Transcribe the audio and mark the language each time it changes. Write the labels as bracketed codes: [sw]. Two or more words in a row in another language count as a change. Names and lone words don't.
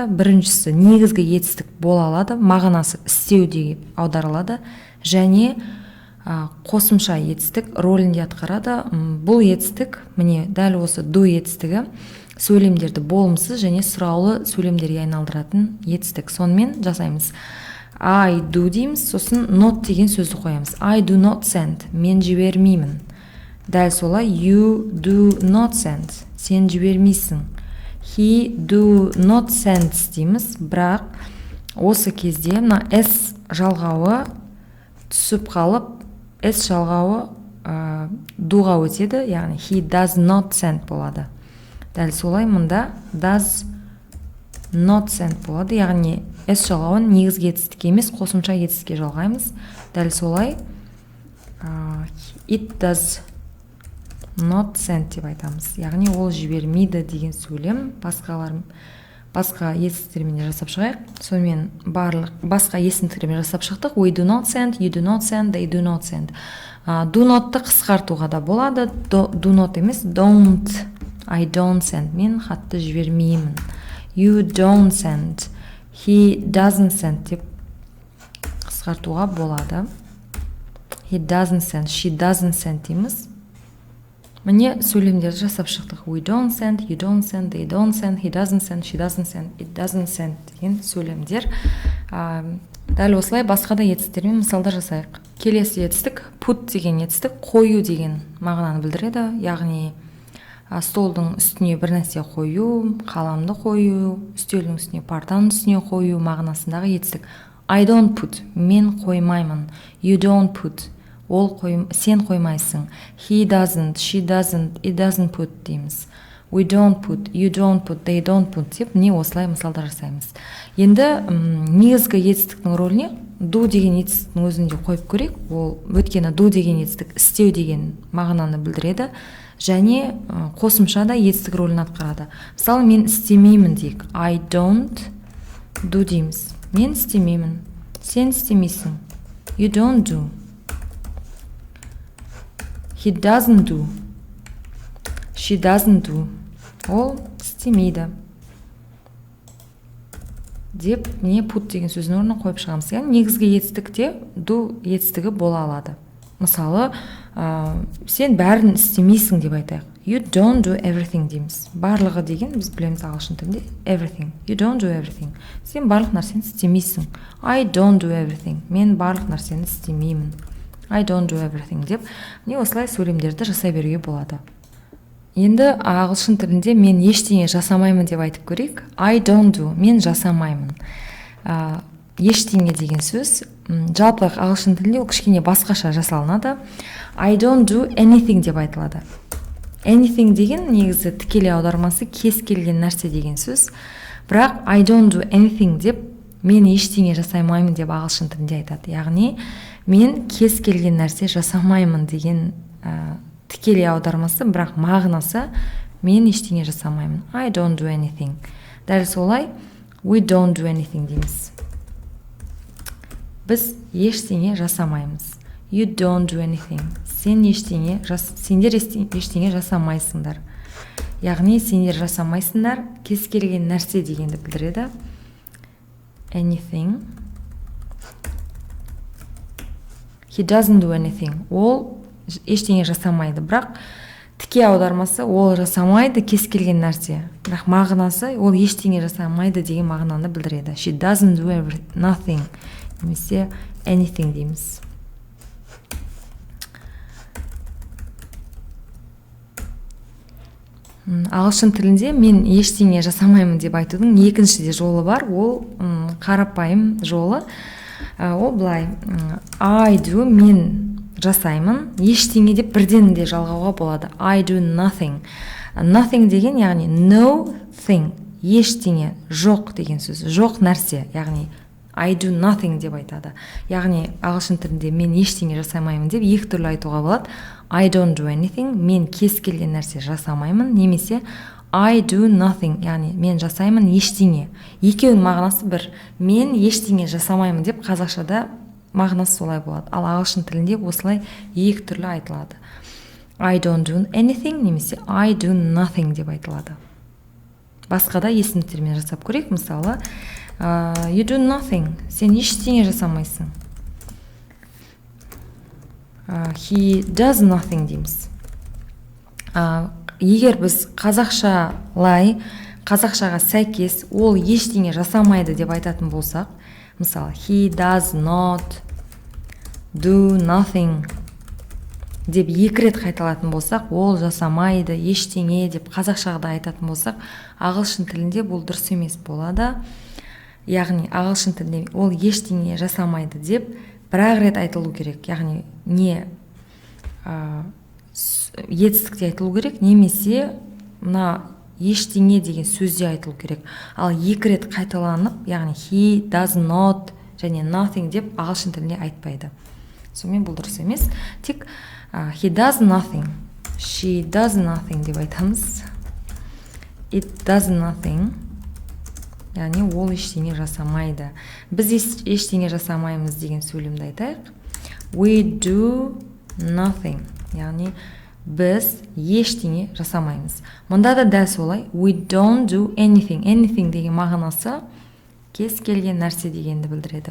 [kk] Біріншісі негізгі етістік бола алады, мағынасы істеу деп аударылады, және қосымша етістік рөлінде атқарады. Бұл етістік, міне дәл осы do етістігі сөйлемдерді болымсыз және сұраулы сөйлемдерге айналдыратын етістік. Сонымен жасаймыз. [en] I do [kk] дейміз, сосын not деген сөзді қоямыз. [en] I do not send, [kk] мен жібермеймін. Дәл солай [en] you do not send. [kk] Сен жібермейсің. [en] He do not send [kk] дейміз, бірақ осы кезде мына s жалғауы түсіп қалып, s жалғауы дуға өтеді, яғни [en] he does not send [kk] болады. Дәл солай мұнда [en] does not send [kk] болады, яғни s жалғауын негізгі етістікке емес, қосымша етістікке жалғаймыз. Дәл солай [en] it does not send [kk] деп айтамыз, яғни ол жібермейді деген сөйлем. Басқа етістіктермен жасап шығайық. Сонымен барлық басқа есімдіктермен жасап шықтық. [en] We do not send, you do not send, they do not send. Do not- [kk] ты қысқартуға да болады. [en] Do not емес, don't. I don't send. [kk] Мен хатты жібермеймін. [en] You don't send. He doesn't send [kk] деп қысқартуға болады. [en] He doesn't send, she doesn't send дейміз. [kk] Міне сөйлемдерді жасап шықтық. [en] We don't send, you don't send, they don't send, he doesn't send, she doesn't send, it doesn't send [kk] деген сөйлемдер. Дәл осылай басқа да етістіктермен мысалдар жасайық. Келесі етістік put деген етістік қою деген мағынаны білдіреді. Яғни столдың үстіне бір нәрсе қою, қаламды қою, үстелдің үстіне, партаның үстіне қою мағынасындағы етістік. [en] I don't put, [kk] мен қоймаймын. [en] You don't put, [kk] сен қоймайсың. [en] He doesn't, she doesn't, it doesn't put дейміз. We don't put, you don't put, they don't put [kk] деп не осылай мысалдар жасаймыз. Енді негізгі етістіктің рөліне do деген етістіктің өзінде қойып көрейік. Ол өйткені do деген етістік істеу деген мағынаны білдіреді және қосымша да етістік рөлін атқарады. Мысалы, мен істемеймін дейік. [en] I don't do [kk] дейміз. Мен істемеймін. Сен істемейсің. [en] You don't do. He doesn't do. She doesn't do. [kk] Ол істемейді. Деп не put деген сөздің орнына қойып шығамыз. Негізгі етістікте do етістігі бола алады. Мысалы, сен бәрін істемейсің деп айтайық. [en] You don't do everything [kk] дейміз. Барлығы деген біз білеміз ағылшын тілінде everything. [en] You don't do everything. [kk] Сен барлық нәрсені істемейсің. [en] I don't do everything. [kk] Мен барлық нәрсені істемеймін. [en] I don't do everything [kk] деп не осылай сөйлемдерді жасай беруге болады. Енді ағылшын тілінде мен ештеңе жасамаймын деп айтып көрейік. [en] I don't do, [kk] мен жасамаймын. Ештеңе деген сөз жалпы ағылшын тілінде ол кішкене басқаша жасалынады. [en] I don't do anything [kk] деп айтылады. Anything деген негізі тікелей аудармасы кез келген нәрсе деген сөз. Бірақ [en] I don't do anything [kk] деп мен ештеңе жасамаймын деп ағылшын тілінде айтады. Яғни мен кез келген нәрсе жасамаймын деген тікелей аудармасы, бірақ мағынасы мен ештеңе жасамаймын. [en] I don't do anything. [kk] Дәл солай [en] we don't do anything дейміз. [kk] Біз ештеңе жасамаймыз. [en] You don't do anything. [kk] Сендер ештеңе жасамайсыңдар. Яғни сендер жасамайсыңдар кез келген нәрсе дегенді білдіреді. [en] Anything. He doesn't do anything. [kk] Ол ештеңе жасамайды, бірақ тіке аудармасы ол жасамайды кез келген нәрсе. Бірақ мағынасы ол ештеңе жасамайды деген мағынаны білдіреді. [en] She doesn't do nothing. [kk] Немесе anything дейміз. Ағылшын тілінде мен ештеңе жасамаймын деп айтудың екінші де жолы бар. Ол қарапайым жолы. Ол былай. [en] I do, [kk] мен жасаймын. Ештеңе деп бірден де жалғауға болады. [en] I do nothing. Nothing деген, яғни no thing. [kk] Ештеңе, жоқ деген сөз. Жоқ нәрсе, яғни [en] I do nothing [kk] деп айтады. Яғни ағылшын тілінде мен ештеңе жасамаймын деп екі түрлі айтуға болады. [en] I don't do anything, [kk] мен кез келген нәрсе жасамаймын, немесе [en] I do nothing, [kk] яғни мен жасаймын ештеңе. Екеуінің мағынасы бір. Мен ештеңе жасамаймын деп қазақшада мағынасы солай болады. Ал ағылшын тілінде осылай екі түрлі айтылады. [en] I don't do anything, немесе I do nothing [kk] деп айтылады. Басқа да есімдіктермен жасап көрейік. Мысалы, [en] you do nothing, [kk] сен ештеңе жасамайсың. [en] He does nothing дейміз. [kk] Егер біз қазақшаға сәйкес ол ештеңе жасамайды деп айтатын болсақ, мысалы, [en] he does not do nothing. [kk] деп 2 рет қайталатын болсақ, ол жасамайды, ештеңе деп қазақшада айтатын болсақ, ағылшын тілінде бұл дұрыс емес болады. Яғни ағылшын тілінде ол ештеңе жасамайды деп бір рет айтылу керек. Яғни не етістікте айтылу керек, немесе мына ештеңе деген сөзде айтылу керек. Ал 2 рет қайталанып, яғни [en] he does not [kk] және nothing деп ағылшын тілінде айтпайды. Сонымен бұл дұрыс емес. Тек [en] he does nothing, she does nothing [kk] деп айтамыз. [en] It does nothing. [kk] Яғни ол ештеңе жасамайды. Біз ештеңе жасамаймыз деген сөйлемді айтайық. [en] We do nothing. [kk] Яғни біз ештеңе жасамаймыз. Мұнда да дәл солай. [en] We don't do anything. Anything [kk] деген мағынасы кез келген нәрсе дегенді білдіреді.